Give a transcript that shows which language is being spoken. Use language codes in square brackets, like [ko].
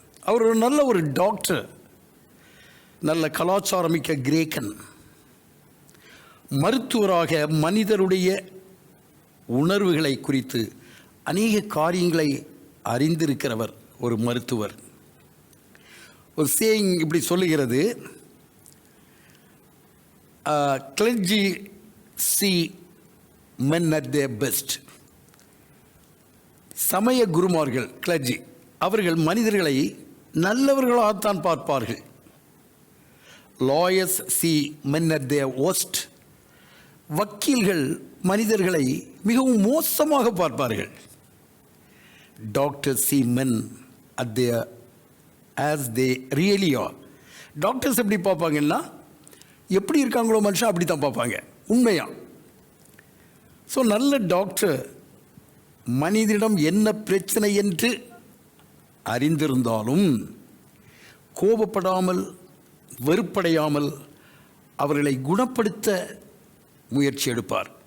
[ta] அவர் ஒரு நல்ல ஒரு டாக்டர், நல்ல கலாச்சாரமிக்க கிரேக்கன், மருத்துவராக மனிதருடைய உணர்வுகளை குறித்து அநேக காரியங்களை அறிந்திருக்கிறவர் ஒரு மருத்துவர். [en] ஒரு சேயிங் [ta] இப்படி சொல்லுகிறது, [en] clergy see men at their best. [ta] சமய குருமார்கள், கிளர்ஜி, அவர்கள் மனிதர்களை நல்லவர்களாகத்தான் பார்ப்பார்கள். [en] lawyers see men at their worst. [ta] வக்கீல்கள் மனிதர்களை மிகவும் மோசமாக பார்ப்பார்கள். [en] Doctors see men at their as they really are. [ta] Doctors எப்படி பார்ப்பாங்கன்னா, எப்படி இருக்காங்களோ மனுஷன் அப்படி தான் பார்ப்பாங்க, உண்மையா. ஸோ நல்ல டாக்டர் மனிதனிடம் என்ன பிரச்சனை என்று அறிந்திருந்தாலும் கோபப்படாமல், வெறுப்படையாமல் அவர்களை குணப்படுத்த முயற்சி எடுப்பார்.